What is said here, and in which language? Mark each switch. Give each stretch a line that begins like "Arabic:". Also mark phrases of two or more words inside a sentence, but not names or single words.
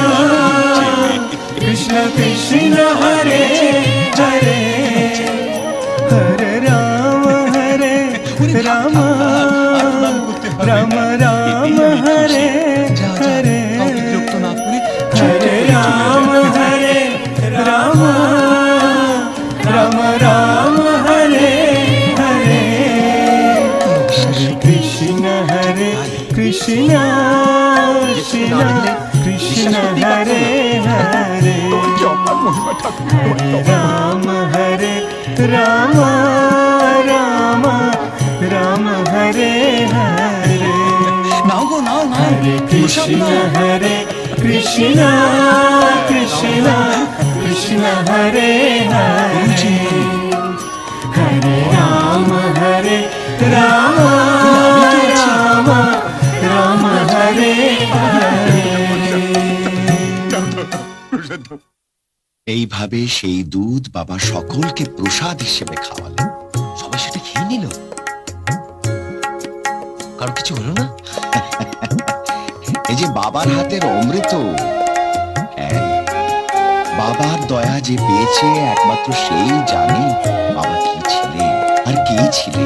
Sanskrit: Krishna Hare Hare Hare Rama Rama Rama Rama Hare Hare Hare Rama Rama Rama Rama Hare Hare Hare Krishna Krishna Krishna Hare Hare Rama Rama Rama Rama Hare Hare
Bangla: নাও গো নাও নাও।
Sanskrit: Hare Krishna Krishna Krishna Hare Hare Hare Rama Rama Rama Hare Hare
Bangla: এইভাবে সেই দুধ বাবা সকলকে প্রসাদ হিসেবে খাওয়ালেন। সবাই সেটা খেয়ে নিল, কারো কিছু হলো না। এই যে বাবার হাতের অমৃত, হ্যাঁ, বাবার দয়া যে পেয়েছে একমাত্র সেই জানে বাবা কি ছিলেন আর কে ছিলেন।